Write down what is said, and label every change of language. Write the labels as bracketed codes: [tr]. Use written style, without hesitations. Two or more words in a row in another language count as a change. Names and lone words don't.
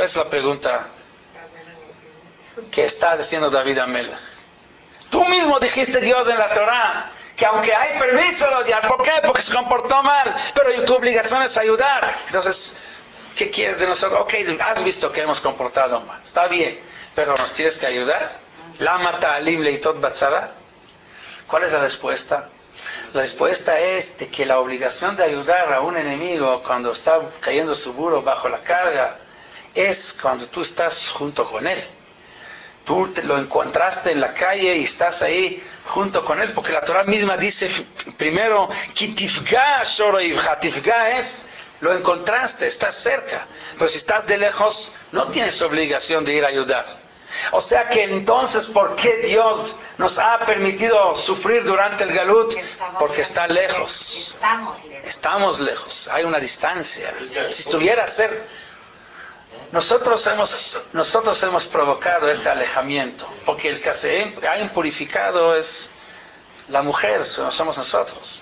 [es] Es la pregunta que está diciendo David Amelech. Tú mismo dijiste, Dios, en la Torah, que aunque hay permiso de odiar, ¿por qué? Porque se comportó mal, pero tu obligación es ayudar. Entonces, ¿Qué quieres de nosotros? Ok, has visto que hemos comportado mal, está bien, pero ¿nos tienes que ayudar? [he] למה תעלים לעתות בצרה. [es] ¿Cuál es la respuesta? La respuesta es de que la obligación de ayudar a un enemigo cuando está cayendo su burro bajo la carga es cuando tú estás junto con él. Tú lo encontraste en la calle y estás ahí junto con él, porque la Torah misma dice primero, [he] כי תפגע שור איבך, [es] tifga es, lo encontraste, estás cerca, pero si estás de lejos, no tienes obligación de ir a ayudar. O sea que entonces, ¿por qué Dios nos ha permitido sufrir durante el Galut? Porque está lejos. Estamos lejos, hay una distancia. Si estuviera cerca, nosotros hemos provocado ese alejamiento, porque el que se ha impurificado es la mujer, no somos nosotros.